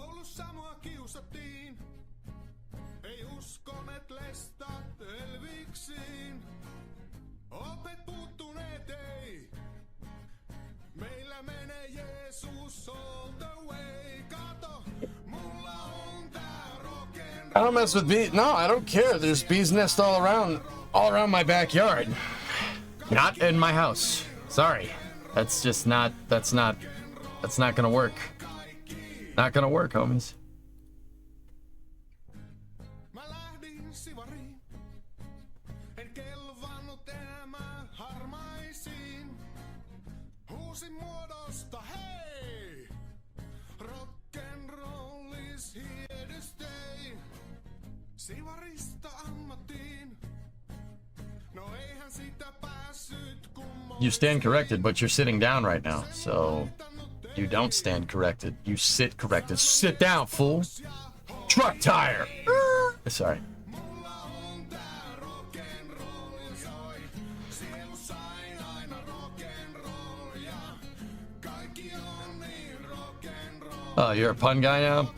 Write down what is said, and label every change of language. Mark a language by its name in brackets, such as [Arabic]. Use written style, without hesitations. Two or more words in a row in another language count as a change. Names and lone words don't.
[Finnish] Koulussa mua kiusattiin. Ei uskoneet lestat elviksiin. Opet puuttuneet ei. Meillä menee Jeesus [English] all the way. [Finnish] Kato, mulla on tää rock'n'roll. [English] I don't mess with bees. No, I don't care. There's bees nest all around my backyard. Not in my house. Sorry. That's just not, that's not gonna work. Not gonna work, homies. [Finnish] Mä lähdin sivariin. En kelvannut enää mä harmaisiin. Huusin muodosta hei! [English] Rock'n'roll is here to stay. [Finnish] Sivarista ammattiin. No eihän sitä päässyt kummoon. [English] You stand corrected, but you're sitting down right now, so you don't stand corrected. You sit corrected. Sit down, fool. Truck tire. Sorry. Oh, you're a pun guy now?